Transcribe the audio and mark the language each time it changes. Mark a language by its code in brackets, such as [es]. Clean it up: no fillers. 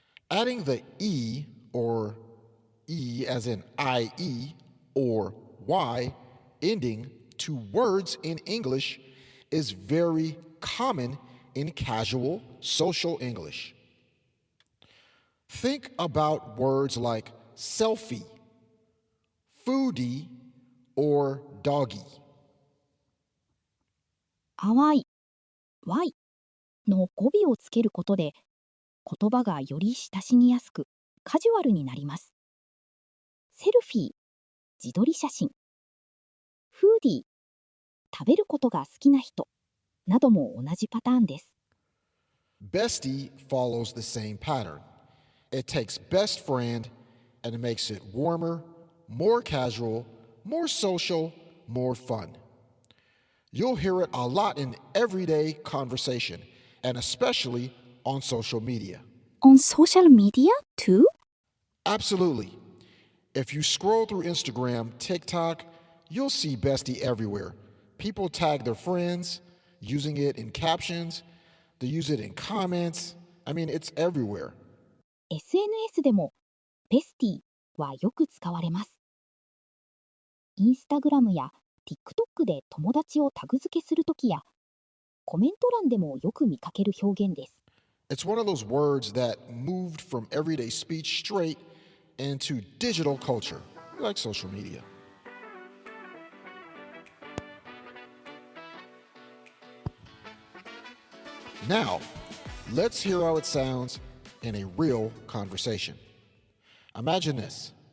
[en] Adding the E, or E as in IE, or Y ending to words in English is very common in casual social English. Think about words like selfie, foodie, or doggy. [ja] 淡い、Y の語尾をつけることで、言葉がより親しみやすく、カジュアルになります。セルフィー、自撮り写真。フーディー、食べることが好きな人なども同じパターンです。 [en] Bestie follows the same pattern. It takes best friend and it makes it warmer, more casual, more social, more fun. You'll hear it a lot in everyday conversation, and especially on social media. On social media too? Absolutely. If you scroll through Instagram, TikTok, you'll see Bestie everywhere. People tag their friends, using it in captions, they use it in comments. I mean, it's everywhere. [ja] SNS でもベスティはよく使われます。インスタグラムや TikTok で友達をタグ付けするときや、コメント欄でもよく見かける表現です。 [en] It's one of those words that moved from everyday speech straight into digital culture, like social media. Now, let's hear how it sounds in a real conversation. Imagine this.